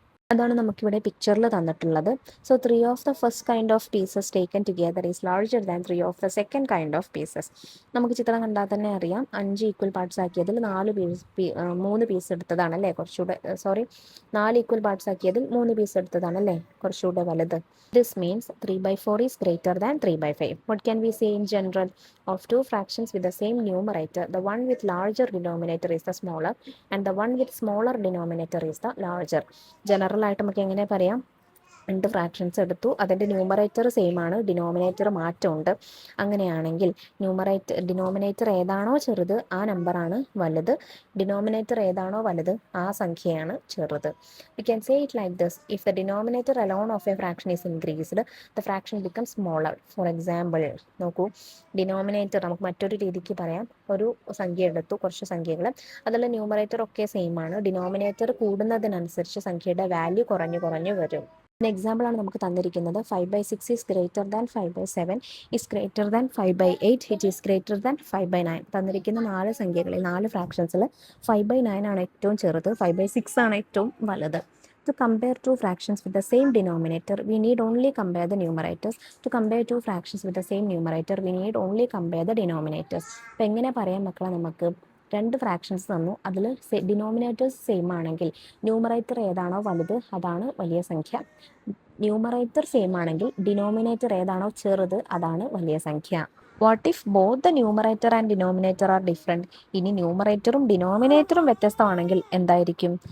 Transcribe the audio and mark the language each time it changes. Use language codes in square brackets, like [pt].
[ml] അതാണ് നമുക്കിവിടെ പിക്ചറിൽ തന്നിട്ടുള്ളത്. [en] So 3 of the first kind of pieces taken together is larger than 3 of the second kind of pieces. [ml] നമുക്ക് ചിത്രം കണ്ടാൽ തന്നെ അറിയാം, 5 ഈക്വൽ പാർട്സ് ആക്കിയതിൽ 3 പീസ് എടുത്തതാണ് അല്ലേ കുറച്ചുകൂടെ 4 ഈക്വൽ പാർട്സ് ആക്കിയതിൽ 3 പീസ് എടുത്തതാണ് അല്ലേ കുറച്ചുകൂടെ വലുത്. [en] This means 3/4 is greater than 3/5. What can we say in general? Of two fractions with the same numerator, the one with larger denominator is the smaller and the one with smaller denominator is the larger. [ml] General ആയിട്ട് നമുക്ക് എങ്ങനെ പറയാം? രണ്ട് fractions എടുത്തു, അതിൻ്റെ numerator same ആണ്, denominator മാറ്റമുണ്ട്. അങ്ങനെയാണെങ്കിൽ ഡിനോമിനേറ്റർ ഏതാണോ ചെറുത് ആ നമ്പറാണ് വലുത്, ഡിനോമിനേറ്റർ ഏതാണോ വലുത് ആ സംഖ്യയാണ് ചെറുത്. [en] We can say it like this: if the denominator alone of a fraction is increased, the fraction become smaller. [ml] For example നോക്കൂ, ഡിനോമിനേറ്റർ നമുക്ക് മറ്റൊരു രീതിക്ക് പറയാം. ഒരു സംഖ്യ എടുത്തു, കുറച്ച് സംഖ്യകൾ, അതിൽ ന്യൂമറേറ്റർ ഒക്കെ സെയിം ആണ്, ഡിനോമിനേറ്റർ കൂടുന്നതിനനുസരിച്ച് സംഖ്യയുടെ വാല്യൂ കുറഞ്ഞു വരും. എക്സാമ്പിൾ ആണ് നമുക്ക് തന്നിരിക്കുന്നത്. [en] 5/6 is greater than 5/7, is greater than 5/8, it is greater than 5/9. [ml] തന്നിരിക്കുന്ന 4 സംഖ്യകളിൽ 4 ഫ്രാക്ഷൻസിൽ 5/9 ആണ് ഏറ്റവും ചെറുത്, 5/6 ആണ് ഏറ്റവും വലുത്. [en] To compare two fractions with the same denominator, we need only compare the numerators. To compare two fractions with the same numerator, we need only compare the denominators. [ml] അപ്പോൾ എങ്ങനെ പറയാൻ മക്കളെ, നമുക്ക് രണ്ട് ഫ്രാക്ഷൻസ് തന്നു, അതിൽ ഡിനോമിനേറ്റേഴ്സ് സെയിം ആണെങ്കിൽ numerator ഏതാണോ വലുത് അതാണ് വലിയ സംഖ്യ. ന്യൂമറേറ്റർ സെയിം ആണെങ്കിൽ ഡിനോമിനേറ്റർ ഏതാണോ ചെറുത് അതാണ് വലിയ സംഖ്യ. [en] What if both the numerator and denominator are different? [ml] ഇനി ന്യൂമറേറ്ററും ഡിനോമിനേറ്ററും വ്യത്യസ്തമാണെങ്കിൽ എന്തായിരിക്കും?